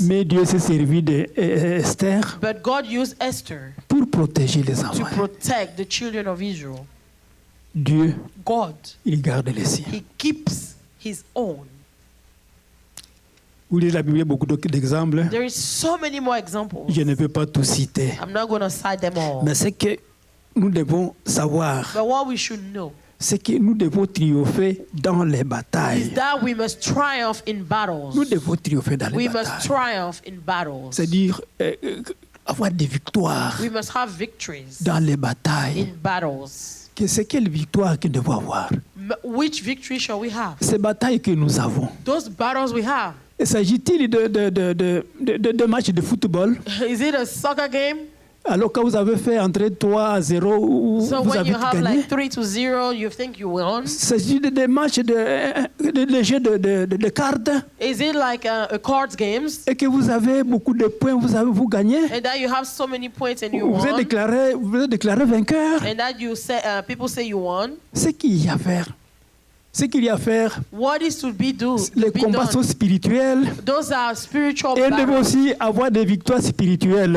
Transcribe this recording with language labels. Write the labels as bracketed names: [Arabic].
[French] Mais Dieu s'est servi d'Esther [English] But God used Esther [French] pour protéger les [English] to [French] enfants. [English] protect the children of Israel. [French] Dieu, [English] God, [French] il garde les siens. [English] he keeps his own. [French] Vous lisez la Bible, il y a beaucoup d'exemples. [English] There is so many more examples. [French] Je ne peux pas tout citer. [English] I'm not going to cite them all. [French] Mais ce que nous devons savoir, [English] But what we should know [French] c'est que nous devons triompher dans les [English] is [French] batailles. [English] that we must triumph in [French] Nous [English] battles. [French] devons triompher dans les [English] We must triumph in battles. [French] C'est-à-dire avoir des victoires [English] We must have victories [French] dans les [English] in [French] batailles. [English] battles. [French] C'est quelle victoire que nous devons avoir? [English] Which victory shall we have? [French] Ces batailles que nous avons. [English] Those battles we have. [French] S'agit-il de matchs de football? [English] Is it a soccer game? [French] Alors quand vous avez fait entrer 3-0, [English] So [French] vous [English] when [French] avez [English] you have [French] gagné? [English] like 3-0, you think you won? [French] S'agit des matchs de jeux de cartes [English] Is it like a cards games? [French] et que vous avez beaucoup de points, vous gagnez? [English] And that you have so many points and you [French] Vous êtes [English] won? [French] déclaré vainqueur? [English] And that you say people say you won? [French] Ce qu'il y a à faire, Ce qu'il y a à faire, [English] What is to be, [French] les combats sont spirituels [English] Those are spiritual [French] et nous devons [English] battles. [French] aussi avoir des victoires spirituelles.